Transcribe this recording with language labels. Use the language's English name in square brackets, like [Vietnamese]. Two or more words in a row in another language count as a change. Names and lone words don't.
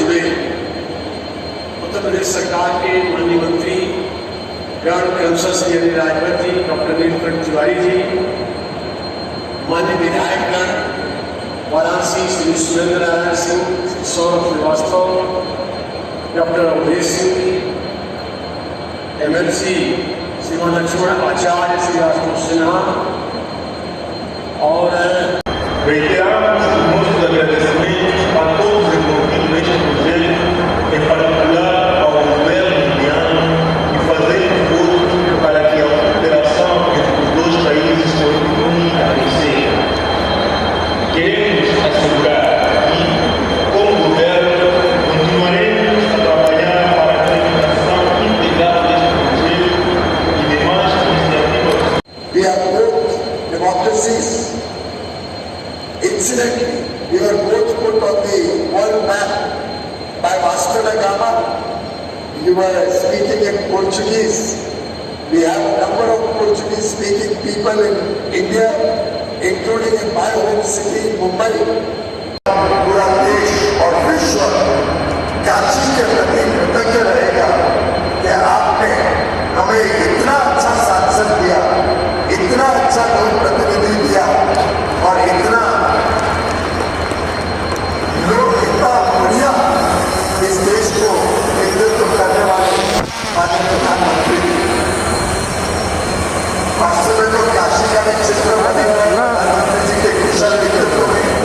[Hindi] जुड़े उत्तर प्रदेश सरकार के माननीय मंत्री गण कंसल श्री अनिल राजभर जी, डॉक्टर नीलकंठ तिवारी जी, माननीय विधायकगण वाराणसी श्री सुरेंद्र नारायण सिंह, सौरभ श्रीवास्तव, डॉक्टर अवधेश सिंह जी, MLC श्रीमान लक्ष्मण आचार्य, श्री आशुतोष सिन्हा और [Portuguese] reiteramos os nossos agradecimentos a todos envolvidos neste projeto, em particular ao governo indiano, e fazer esforços para que a cooperação entre os dois países continue a crescer. Queremos assegurar que, como governo, continuaremos a trabalhar para a implementação integral deste projeto e demais iniciativas. [English] We are both democracies. Incidentally, we were both put on the world map by Vasco da Gama. You were speaking in Portuguese. We have a number of Portuguese-speaking people in India, including in my home city, Mumbai. [Hindi] पूरा देश और विश्व काशी के प्रति कृतज्ञ रहेगा कि आपने हमें इतना अच्छा शासन दिया, इतना अच्छा लोक प्रतिनिधि दिया और इतना बढ़िया इस देश को नेतृत्व करने वाले माननीय प्रधानमंत्री वास्तव में तो काशी का भी चित्र बने प्रधानमंत्री जी के कुशल नेतृत्व में